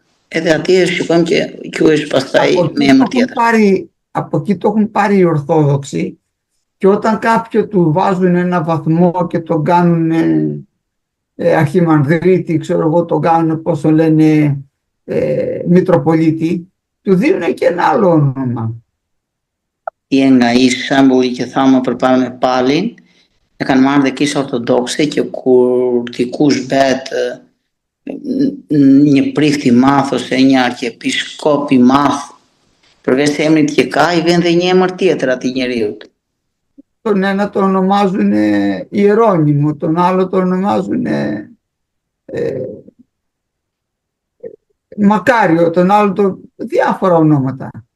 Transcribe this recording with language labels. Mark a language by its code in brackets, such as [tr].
[sq] Edhe atje shikojmë që quhesh pastaj me emër tjetër. [el] Από εκεί το έχουν πάρει οι Ορθόδοξοι και όταν κάποιον του βάζουν ένα βαθμό και τον κάνουν αρχιμανδρίτη, ξέρω εγώ, τον κάνουν, πώς το λένε, Μητροπολίτη, του δίνουν και ένα άλλο όνομα. [sq] Nga i shembulli që thamë përpara me Palin, e kanë marrë dhe Kisha Ortodokse që kur dikush bëhet një prift i madh ose një arkiepishkop i madh, përveç se emrit që ka, i vjen dhe një emër tjetër atij njeriu. [el] Τον ένα τον ονομάζουν Ιερώνυμο, τον άλλο τον ονομάζουν Μακάριο, τον άλλο διάφορα ονόματα.